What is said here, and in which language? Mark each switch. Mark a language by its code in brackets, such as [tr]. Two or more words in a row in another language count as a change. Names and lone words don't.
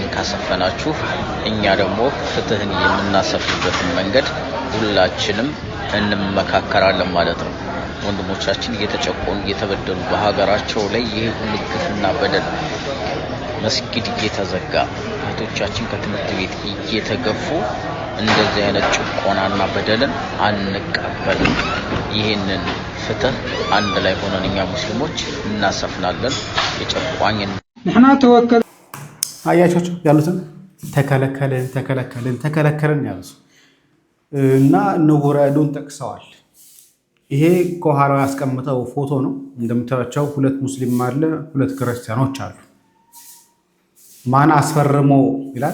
[am] ካሰፈናችሁ እኛ ደግሞ ፍትህን የምናሰፍበት መንገድ ሁላችንም እንመካከራለን ማለት ነው። ወንድሞቻችን እየተጨቆኑ እየተበደሉ በሀገራቸው ላይ ይሄ ሁሉ ግፍና በደል መስጊድ እየተዘጋ እህቶቻችን ከትምህርት ቤት እየተገፉ እንደዚህ አይነት ጭቆናና በደልን አንቀበልም። ይሄንን ፍትህ አንድ ላይ ሆነን እኛ ሙስሊሞች እናሰፍናለን። የጨቋኝን [ti] ንሕና ተወከል [am] አያቾች ያሉትን ተከለከልን ያሉት እና ንጉረዱን ጠቅሰዋል። ይሄ ከኋላ ያስቀምጠው ፎቶ ነው። እንደምታዩቸው ሁለት ሙስሊም አለ፣ ሁለት ክርስቲያኖች አሉ። ማን አስፈርሞ ይላል?